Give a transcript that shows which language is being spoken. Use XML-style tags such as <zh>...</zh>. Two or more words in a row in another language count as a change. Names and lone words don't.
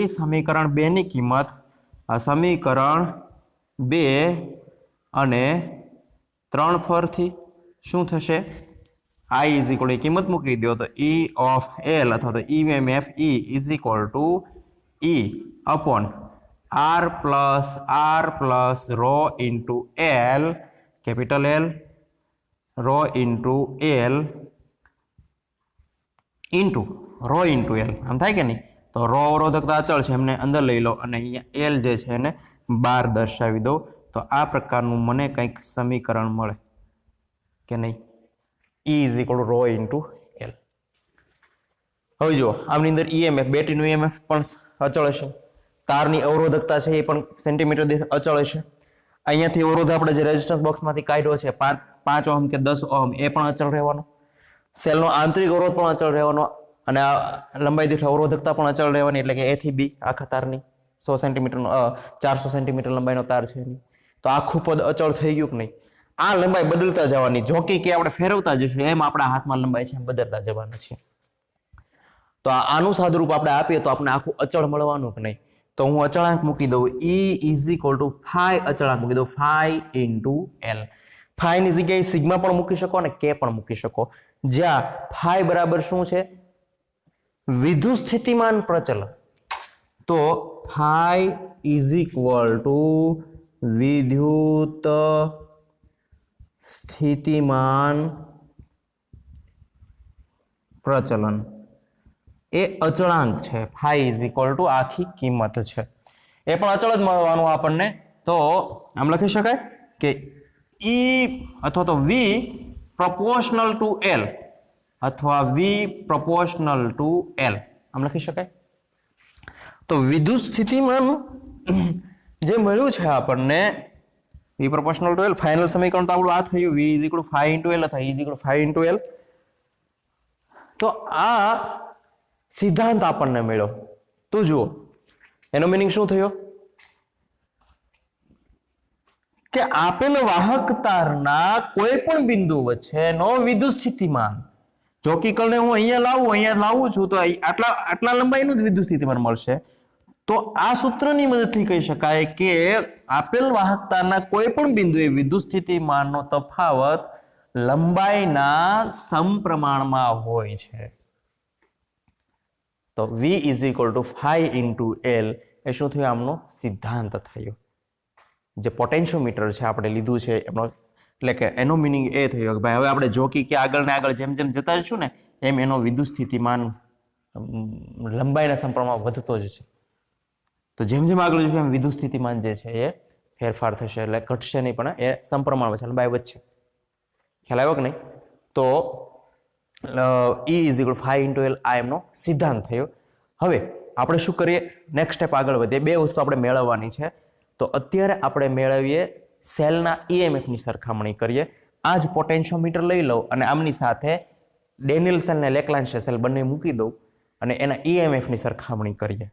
<gu>સમીકરણ 2 ની કિંમત, સમીકરણ 2 અને 3 ફરથી શું થશે?</gu> <en>I is equal to</en> <gu>કિંમત મૂકી દો તો</gu> <en>E of L</en> <gu>અથવા તો</gu> <en>EMF E is equal to E upon R plus rho into L, capital L, rho into L into rho into L.</en> <gu>આમ થાય કે નહીં? તો રો અવરોધકતા અચળ છે એમને અંદર લઈ લો અને અહીંયા L જે છે એને બહાર દર્શાવી દો. તો આ પ્રકારનું મને કંઈક સમીકરણ મળે કે નહીં?</gu> <en>E is equal to rho into L.</en> <gu>હવે જુઓ આમની અંદર EMF, બેટરીનું EMF પણ અચળ હશે, તારની અવરોધકતા છે એ પણ સેન્ટીમીટર દીઠ અચળ હશે. અહીંયાથી અવરોધ આપણે જે</gu> <en>resistance boxમાંથી</en> <gu>કાઢ્યો છે 5 ઓહમ કે 10 ઓહમ એ પણ અચળ રહેવાનો, સેલનો આંતરિક અવરોધ પણ અચળ રહેવાનો અને આ લંબાઈ દીઠ અવરોધકતા પણ અચળ રહેવાની, એટલે કે A થી B આખા તારની 100 સેન્ટીમીટરનો 400 સેન્ટીમીટર લંબાઈનો તાર છે એની. તો આખું પદ અચળ થઈ ગયું કે નહીં? આ લંબાઈ બદલતા જવાની, જોકી કે આપણે ફેરવતા જઈશું એમ આપણા હાથમાં લંબાઈ છે બદલતા જવાના છે. તો આનું સાદુરૂપ આપણે આપીએ તો આપણે આખું અચળ મળવાનું કે નહીં? તો હું અચળાંક મૂકી દઉં,</gu> <en>E is equal to phi,</en> <gu>અચળાંક મૂકી દઉં</gu> <en>phi into L.</en> <gu>phi ની જગ્યાએ સિગ્મા પણ મૂકી શકો અને k પણ મૂકી શકો, જ્યાં phi બરાબર શું છે? વિદ્યુત સ્થિતિમાન પ્રચલન. તો</gu> <en>phi is equal to</en> <gu>વિદ્યુત સ્થિતિમાન પ્રચલન એ અચળાંક છે.</gu> <en>phi is equal to</en> <gu>આખી કિંમત છે, એ પણ અચળ જ મળવાનું આપણને. તો આમ લખી શકાય કે E અથવા તો</gu> <en>V proportional to L</en> <gu>અથવા</gu> <en>V proportional to L</en> <gu>આમ લખી શકાય. તો વિદ્યુત સ્થિતિમાન જે મળ્યું છે આપણને</gu> <en>V proportional to L,</en> <gu>ફાઇનલ સમીકરણ તો આપણું આ થયું</gu> <en>V is equal to phi into L</en> <gu>અથવા</gu> <en>E is equal to phi into L.</en> <gu>તો આ સિદ્ધાંત આપણને મળ્યો. તો જુઓ એનો મિનિંગ શું થયો કે આપેલ વાહક તારના કોઈ પણ બિંદુ વચ્ચેનો વિદ્યુત સ્થિતિમાન, ચોકીકળને હું અહીંયા લાવું છું તો આટલા લંબાઈનું જ વિદ્યુત સ્થિતિમાન મળશે. તો આ સૂત્રની મદદથી કહી શકાય કે આપેલ વાહક તારના કોઈ પણ બિંદુએ વિદ્યુત સ્થિતિમાનનો તફાવત લંબાઈના સમપ્રમાણમાં હોય છે. તો</gu> <en>V is equal to phi into L</en> <gu>એ શું થયું? આમનો સિદ્ધાંત થયો. જે પોટેન્શિયોમીટર છે આપણે લીધું છે એનો, એટલે કે એનો મિનિંગ એ થયો કે ભાઈ હવે આપણે જોકી કે આગળ ને આગળ જેમ જેમ જતા જશું ને એમ એનો વિદ્યુત સ્થિતિમાન લંબાઈના સમપ્રમાણમાં વધતો જ છે. તો જેમ જેમ આગળ જશું એમ વિદ્યુત સ્થિતિમાન જે છે એ ફેરફાર થશે, એટલે ઘટશે નહીં પણ એ સમપ્રમાણ છે, લંબાઈ વધશે. ખ્યાલ આવ્યો કે નહીં? તો</gu> <en>E is equal to phi into L</en> <gu>આ એમનો સિદ્ધાંત થયો. હવે આપણે શું કરીએ?</gu> <en>next step</en> <gu>આગળ વધીએ. બે વસ્તુ આપણે મેળવવાની છે. તો અત્યારે આપણે મેળવીએ સેલના EMF ની સરખામણી કરીએ. આ જ પોટેન્શિયોમીટર લઈ લઉં અને આમની સાથે ડેનિયલ સેલ ને લેગ્રાન્જ સેલ બંને મૂકી દઉં અને એના EMF ની સરખામણી કરીએ.</gu>